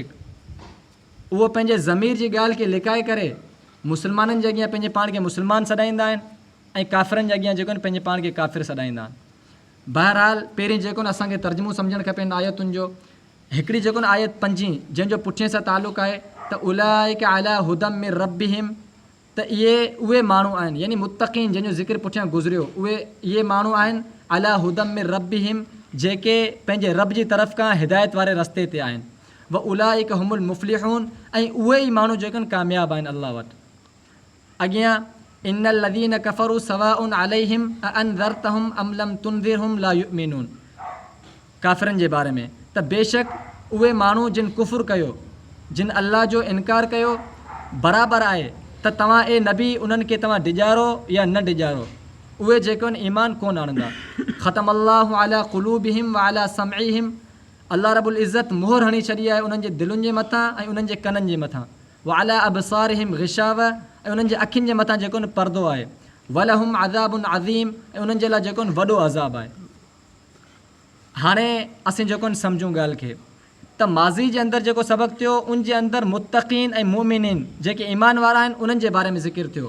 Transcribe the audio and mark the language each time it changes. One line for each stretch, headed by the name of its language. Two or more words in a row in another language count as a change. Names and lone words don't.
Sindhi: उहो पंहिंजे ज़मीर जी ॻाल्हि खे लिकाए करे मुस्लमाननि जे अॻियां पंहिंजे पाण खे मुस्लमान सॾाईंदा आहिनि ऐं काफ़िरनि जे अॻियां जेको पंहिंजे पाण खे काफ़िर सॾाईंदा आहिनि। बहरहाल पहिरीं जेको असांखे तर्जुमो सम्झणु खपे इन आयतुनि जो। हिकिड़ी जेको आयत 5 जंहिंजो पुठिए सां तालुक़ु आहे त
Arabic: أولئك على هدى من ربهم,
Sindhi: त उहे माण्हू आहिनि यानी मुत्तक़ीन जंहिंजो ज़िक्र पुठियां गुज़रियो, इहे माण्हू आहिनि
Arabic: على هدى من ربهم
Sindhi: जेके पंहिंजे रब जी तरफ़ खां हिदायत वारे रस्ते ते आहिनि।
Arabic: وأولئك هم المفلحون
Sindhi: ऐं उहे ई माण्हू जेके कामयाबु आहिनि अल्लाह वटि।
Arabic: अॻियां إن الذين كفروا سواء عليهم أأنذرتهم أم لم تنذرهم لا يؤمنون.
Sindhi: काफ़िरनि जे बारे में त बेशक उहे माण्हू जिन कुफ़ुर कयो, जिन अल्लाह जो इनकार कयो, बराबरि आहे त तव्हां नबी उन्हनि खे तव्हां डिॼारो या न डिॼारो, उहे जेके ईमान कोन आणंदा।
Arabic: ختم الله على قلوبهم وعلى سمعهم, الله رب العزة
Sindhi: मोहर हणी छॾी आहे उन्हनि जे दिलुनि जे मथां ऐं उन्हनि जे कननि जे मथां।
Arabic: وعلى أبصارهم غشاوة,
Sindhi: ऐं उन्हनि जे अखियुनि जे मथां जेको पर्दो आहे।
Arabic: ولهم عذاب عظيم,
Sindhi: ऐं उन्हनि जे लाइ जेको वॾो अज़ाब आहे। हाणे असीं जेको सम्झूं ॻाल्हि खे त माज़ी जे अंदरि जेको सबक़ु थियो उन जे अंदरि मुत्तक़ीन ऐं मुमिनीन जेके ईमान वारा आहिनि उन्हनि जे बारे में ज़िक्र थियो।